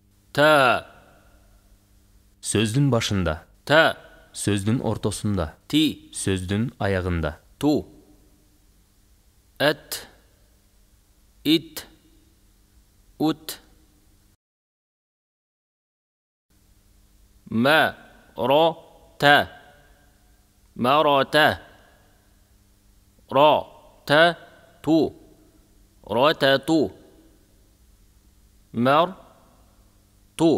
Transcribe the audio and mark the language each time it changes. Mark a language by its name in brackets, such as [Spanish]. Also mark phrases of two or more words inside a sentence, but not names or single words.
[Arabic] تا. [Kyrgyz] Сөздүн башында. [Arabic] تا. [Kyrgyz] Сөздүн ортосунда. [Arabic] تي. [Kyrgyz] Сөздүн аягында. [Arabic] تو. أت. إت. أت. ما را تا. ما را تا. را تا تو. را تا تو. مر تو.